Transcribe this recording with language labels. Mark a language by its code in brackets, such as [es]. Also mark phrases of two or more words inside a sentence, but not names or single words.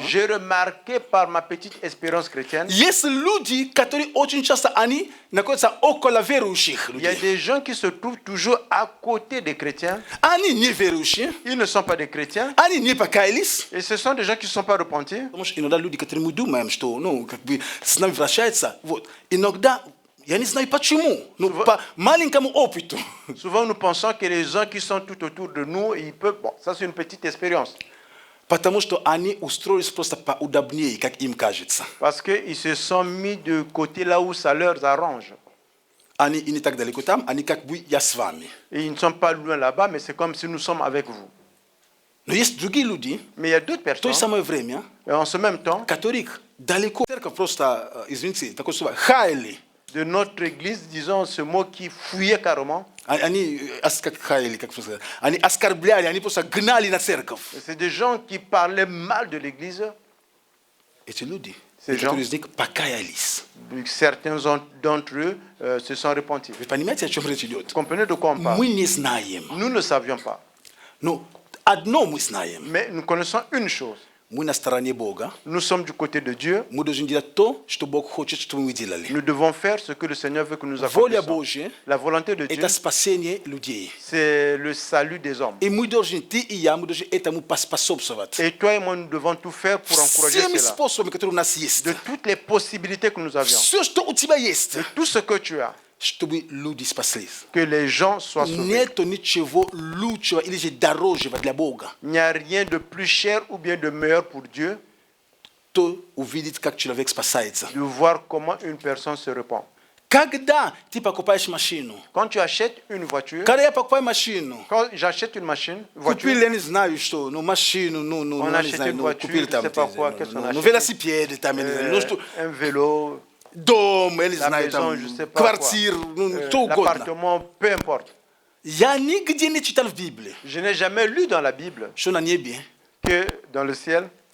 [fr] J'ai remarqué par ma petite expérience chrétienne, [ru] есть люди, которые очень часто они находятся около верующих [fr] il y a [ru] людей. [fr] des gens qui se trouvent toujours à côté des chrétiens. [ru] Они не верующие, [fr] Ils ne sont pas des chrétiens. [ru] они не покаялись. [fr] Et ce sont des gens qui ne sont pas repentis. [ru] Потому что иногда люди, которые мы думаем, что как бы с нами вращаются, иногда я не знаю почему, по маленькому опыту. [fr] Souvent, nous pensons que les gens qui sont tout autour de nous, ils peuvent... Bon, ça c'est une petite expérience. [ru] Потому что они устроились просто поудобнее, как им кажется. [fr] Parce qu'ils se sont mis de côté là où ça leur arrange. [ru] Они и не так далеко там, они как бы я с вами. [fr] Et ils ne sont pas loin là-bas, mais c'est comme si nous sommes avec vous. [ru] Но есть другие люди, [fr] Mais il y a d'autres [ru] в то же [fr] personnes, [ru] самое время, [fr] et en ce même temps, [ru] которых далеко. Церковь просто, извините, такое слово, хаяли. [fr] de notre église, disons ce mot qui fouillait carrément. [ru] Они, как хаяли, как просто сказать, они оскорбляли, они просто гнали на церковь. [fr] C'est des gens qui parlaient mal de l'église. [ru] Эти люди, [fr] Ces gens. [ru] некоторые из них покаялись. [fr] Certains d'entre eux se sont repentis. [ru] Вы понимаете, о чем речь идет? [fr] Comprenez de quoi on parle? [ru] Мы не знаем. [fr] Nous ne savions pas. [ru] Но одно мы знаем. [fr] Mais nous connaissons une chose. [ru] Мы на стороне Бога. [fr] Nous sommes du côté de Dieu. [ru] Мы должны делать то, что Бог хочет, чтобы мы делали. [fr] Nous devons faire ce que le Seigneur veut que nous [ru] Воля [fr] accomplissions. [ru] Божья [fr] La volonté de – Dieu, [ru] это спасение людей. [fr] c'est le salut des hommes. [ru] И мы должны, ты и я, мы должны этому поспособствовать. [fr] Et toi et moi, nous devons tout faire pour encourager [ru] Всеми [fr] cela. [ru] способами, которые у нас есть. [fr] De toutes les possibilités que nous avions. [ru] Все, что у тебя есть, [fr] De tout ce que tu as. [ru] чтобы люди спаслись. [fr] Que les gens soient sauvés. [ru] Нету ничего лучшего или же дорожего для Бога. [fr] Il n'y a rien de plus cher ou bien de meilleur pour Dieu [ru] То увидеть, как человек спасается. [fr] de voir comment une personne se repent. [ru] Когда ты покупаешь машину, [fr] Quand tu achètes une voiture, [ru] когда я покупаю машину, [fr] quand j'achète une machine, [ru] купили, [fr] voiture, [ru] я не знаю, что, ну, машину, [fr] On [ru] не [fr] achète [ru] знаю, [fr] une [ru] ну, [fr] voiture, [ru] купили [fr] je [ru] там, [fr] sais pas quoi, qu'est-ce qu'on achète. [ru] велосипед, там, я не знаю, ну, что, [fr] un vélo, [ru] дом, я не [fr] la [ru] знаю, [fr] maison, [ru] там, [fr] je sais pas [ru] квартир, [fr] quoi, [ru] ну, что угодно. [fr] l'appartement, peu importe. [ru] Я нигде не читал в Библии, [fr] Je n'ai jamais lu dans la Bible [ru] что на небе [fr] que dans le ciel,